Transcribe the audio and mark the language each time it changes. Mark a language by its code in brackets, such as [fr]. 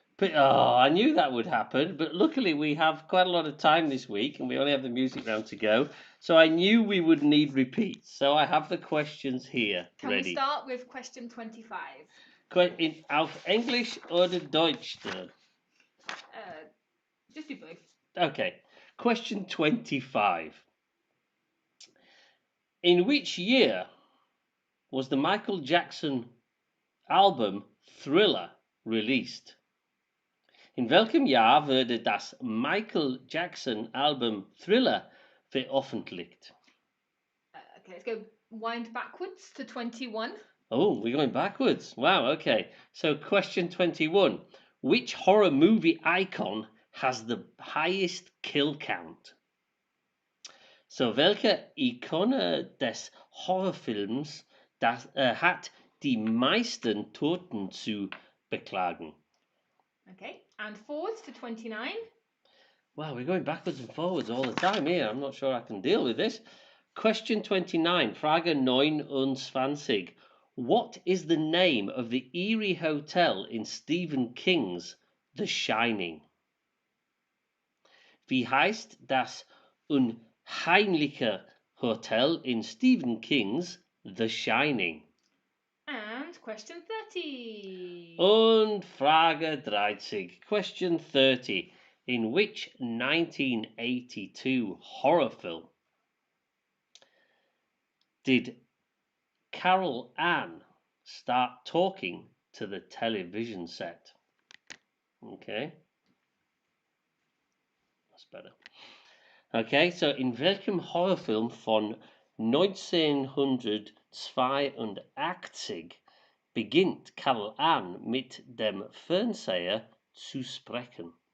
[en] but, I knew that would happen, but luckily we have quite a lot of time this week and we only have the music round to go. So I knew we would need repeats. So I have the questions here Can ready. we start with question 25? [de] In auf Englisch oder Deutsch? [en] Just do both. Okay. Question 25. In which year was the Michael Jackson album Thriller released? [de] In welchem Jahr wurde das Michael Jackson Album Thriller veröffentlicht? [en] Okay, let's go wind backwards to 21. Oh, we're going backwards. Wow, okay. So question 21. Which horror movie icon has the highest kill count? [de] So welche Ikone des Horrorfilms hat die meisten Toten zu beklagen? [en] Okay, and forwards to 29. Wow, we're going backwards and forwards all the time here. I'm not sure I can deal with this. Question 29, [de] Frage 29. [en] What is the name of the Erie Hotel in Stephen King's The Shining? [de] Wie heißt das unheimliche Hotel in Stephen King's The Shining? [en] And question 30. [de] Und Frage 30. [en] Question 30. In which 1982 horror film did Carol Ann start talking to the television set? Okay. That's better. [de] Okay, so in welchem Horrorfilm von 1982 beginnt Carol Ann mit dem Fernseher zu sprechen?